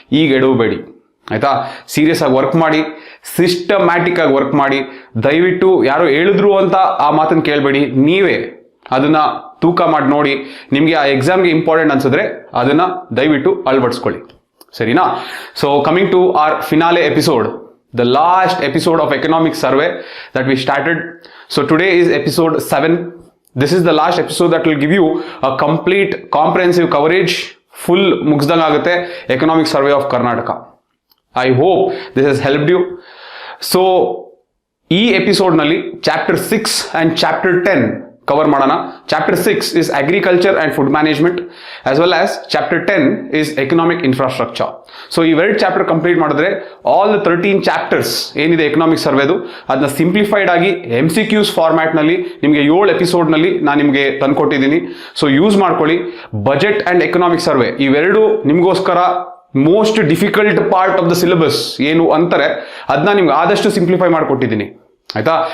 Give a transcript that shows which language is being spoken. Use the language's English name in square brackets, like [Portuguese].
[Kannada] ಈಗ ಎಡವಬೇಡಿ ಆಯ್ತಾ. ಸೀರಿಯಸ್ ಆಗಿ ವರ್ಕ್ ಮಾಡಿ, ಸಿಸ್ಟಮ್ಯಾಟಿಕ್ ಆಗಿ ವರ್ಕ್ ಮಾಡಿ. ದಯವಿಟ್ಟು ಯಾರೋ ಹೇಳಿದ್ರು ಅಂತ ಆ ಮಾತನ್ನು ಕೇಳಬೇಡಿ. ನೀವೇ ಅದನ್ನ ತೂಕ ಮಾಡಿ ನೋಡಿ. ನಿಮಗೆ ಆ ಎಕ್ಸಾಮ್ಗೆ ಇಂಪಾರ್ಟೆಂಟ್ ಅನ್ಸಿದ್ರೆ ಅದನ್ನ ದಯವಿಟ್ಟು ಅಳವಡಿಸ್ಕೊಳ್ಳಿ, ಸರಿನಾ? [English] So coming to our finale episode, the last episode of economic survey that we started. So today is episode 7. This is the last episode that will give you a complete comprehensive coverage, full [Kannada] mugsdang agutte [English] economic survey of Karnataka. I hope this has helped you. So [Kannada] ee episode nalli [English] chapter 6 and chapter 10 cover [Kannada] ಮಾಡೋಣ. [English] Chapter 6 is agriculture and food management, as well as chapter 10 is economic infrastructure. [Kannada] So ಇವೆರಡು chapter complete ಮಾಡಿದ್ರೆ all the 13 chapters ಏನಿದೆ economic ಸರ್ವೇದು ಅದನ್ನ simplified ಆಗಿ MCQs format ನಲ್ಲಿ ನಿಮಗೆ 7 episode ನಲ್ಲಿ ನಾನು ನಿಮಗೆ ತಂದ್ಕೊಟ್ಟಿದ್ದೀನಿ. ಸೊ ಯೂಸ್ ಮಾಡ್ಕೊಳ್ಳಿ. ಬಜೆಟ್ ಅಂಡ್ ಎಕನಾಮಿಕ್ ಸರ್ವೆ ಇವೆರಡು ನಿಮಗೋಸ್ಕರ [English] most difficult part of the syllabus [Kannada] ಏನು ಅಂತಾರೆ ಅದನ್ನ ನಿಮ್ಗೆ ಆದಷ್ಟು ಸಿಂಪ್ಲಿಫೈ ಮಾಡಿಕೊಟ್ಟಿದ್ದೀನಿ ಆಯ್ತಾ.